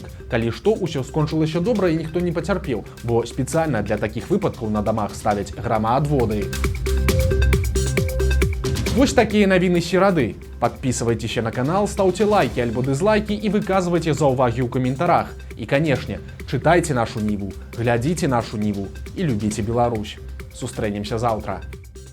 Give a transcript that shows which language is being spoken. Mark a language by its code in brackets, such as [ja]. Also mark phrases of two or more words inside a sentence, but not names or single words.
[be] Калі што, усё скончылася добра і ніхто не пацярпеў, бо спецыяльна для такіх выпадкаў на дамах ставяць грамаадводы. Вось такія навіны серады. [ru] Подписывайтеся на канал, ставьте лайки альбо дизлайки и [be] выказывайте заўвагі ў каментарах. [ru] И, конечно, читайте нашу Ніву, глядите нашу Ніву и любите Беларусь. [be] Сустрэнемся завтра.